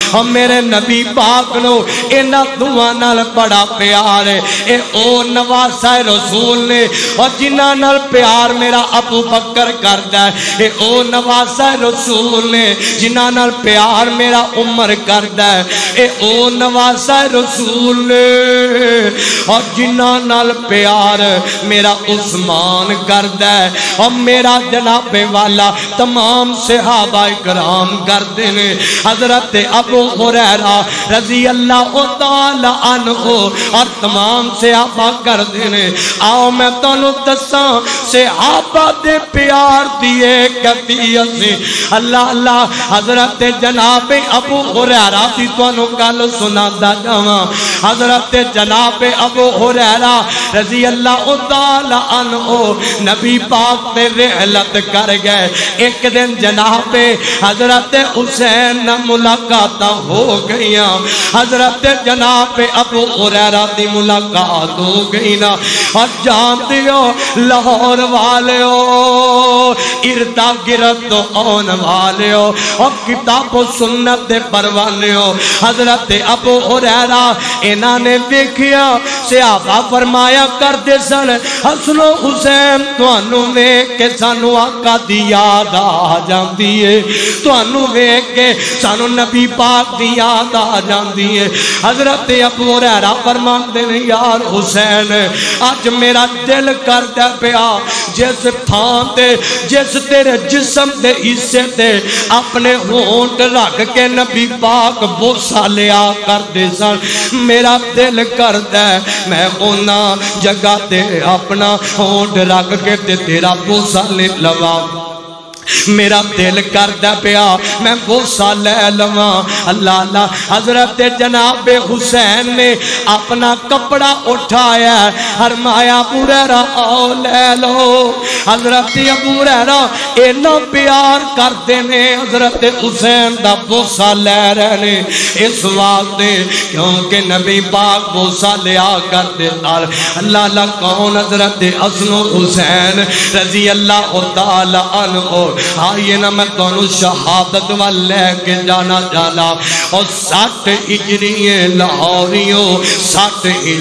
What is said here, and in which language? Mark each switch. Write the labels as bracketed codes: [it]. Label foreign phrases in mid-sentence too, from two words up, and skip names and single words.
[pa] اور میرے نبی پاک نو اینا دعا نال بڑا پیار ہے اے او نواسہ رسول نے اور جنہ نال پیار میرا ابو بکر کردا ہے اے او نواسہ رسول نے جنہ نال پیار میرا عمر کردا ہے اے او نواسہ رسول نے اور جنہ نال پیار میرا عثمان کردا ہے اور میرا جناب والا تمام صحابہ کرام کردے نے حضرت ابو ہریرہ [ar] رضی اللہ تعالی عنہ [pa] اور تمام صحابہ کردے نے آؤ میں تانوں دساں صحابہ دے پیار دیے کیفیت سے اللہ اللہ حضرت جناب ابو ہریرہ دی تانوں گل سنادا جاواں حضرت جناب ابو ہریرہ [ar] رضی اللہ تعالی عنہ [pa] نبی پاک تے رحلت کر گئے ایک دن جناب حضرت حسین نہ ملاقات ہو گئیاں حضرت جناب ابو ہریرہ دی ملاقات ہو گئی نا اور جانتے ہو لاہور والے ہو اردا گرد آن والے ہو اور کتاب و سنت دے پروانے ہو حضرت ابو ہریرہ انہاں نے دیکھیا صحابہ فرمایا کردے سن حسن و حسین تانوں ویکھ کے سانو آقا دی یاد آ جاندی ہے تانوں ویکھ کے سانو نبی پاک دی یاد آ جاندی ہے حضرت ابو ہریرہ فرماندے نے یار حسین اج میرا دل کردا پیا جس تھان تے جس تیرے جسم دے حصے تے اپنے ہونٹ رکھ کے نبی پاک بوسا لیا کردے سن میرا دل کردا ہے میں اونا جگہ تے اپنا ہونٹ رکھ کے تے تیرا بوسا لے لواں میرا دل کردا پیا میں بوسا لے لواں اللہ اللہ حضرت جناب حسین نے اپنا کپڑا اٹھایا فرمایا ابو ہریرہ آؤ لے لو حضرت ابو ہریرہ اینا پیار کردے نے حضرت حسین دا بوسا لے رہے نے اس واسطے کیونکہ نبی پاک بوسا لیا کردے اللہ اللہ کون حضرت حسن و حسین [ar] رضی اللہ تعالی عنہ [pa] آئیے نا میں دونوں شہادت والے کے جانا جانا اور 60 ہجری لاہوریوں 60